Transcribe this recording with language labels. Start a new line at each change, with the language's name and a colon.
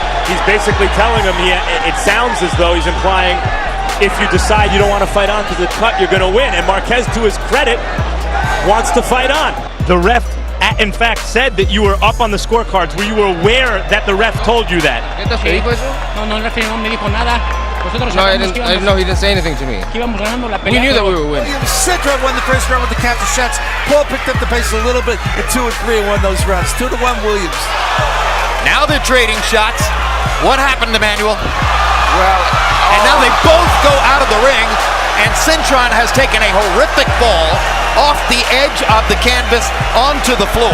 English: He's basically telling him, it sounds as though he's implying, if you decide you don't want to fight on to the cut, you're going to win. And Marquez, to his credit, wants to fight on. The ref, in fact, said that you were up on the scorecards. Were you aware that the ref told you that?
Spanish: No, el referee no me dijo nada.
English: No, I didn't know. He didn't say anything to me. We knew that we were winning. Sintra won the first round with the counter shots. Paul picked up the pace a little bit, and 2 and 3 won those rounds. 2-1 Williams. Now they're trading shots. What happened, Emmanuel? Well, and now they both go out of the ring, and Cintron has taken a horrific fall off the edge of the canvas onto the floor.